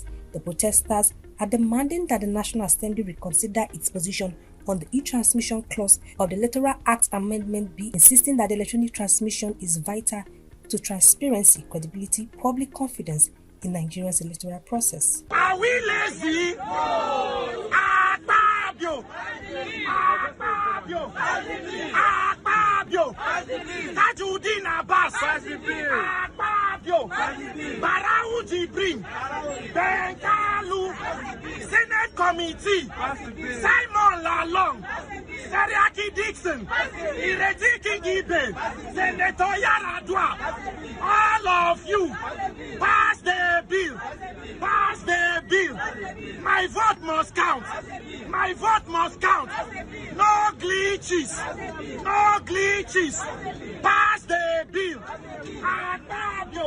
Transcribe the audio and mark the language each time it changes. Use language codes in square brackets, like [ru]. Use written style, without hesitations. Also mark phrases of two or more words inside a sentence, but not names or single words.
[en] The protesters are demanding that the National Assembly reconsider its position on the e-transmission clause of the Electoral Act Amendment B, insisting that the electronic transmission is vital to transparency, credibility, public confidence in Nigeria's electoral process. Are we lazy? No. Akpabio! Akpabio! Akpabio! Tajudeen Abbas! Akpabio! Barau Jibrin! Benkalu! Senate Committee! Simon Lalong! Seriaki Dixon! Ireti Kingibe! Senator Yaradua! All of you! Pass the bill! Pass the bill! My vote must count! My vote must count! No glitches! No glitches! Pass the bill! Akpabio!